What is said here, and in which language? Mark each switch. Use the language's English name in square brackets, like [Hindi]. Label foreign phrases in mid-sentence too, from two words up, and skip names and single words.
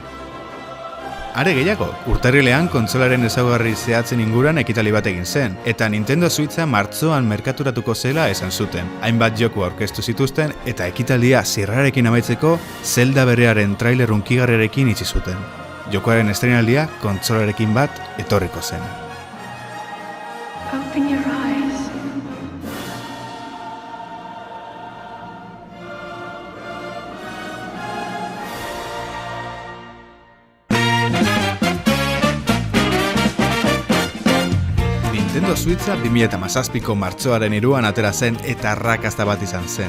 [Basque] Are gehiago, urtarrilean kontsolaren ezaugarri zehatzen inguruan ekitali bat egin zen, eta Nintendo Switcha martzoan merkaturatuko zela esan zuten. Hainbat joku aurkeztu zituzten eta ekitaldia zirrarekin amaitzeko Zelda berriaren trailer hunkigarriarekin itxi zuten. Jokoaren estreinaldia kontsolarekin bat etorriko zen. [English] Open your eyes. [Basque] Nintendo Switcha 2017ko martxoaren 3an atera zen eta arrakasta bat izan zen.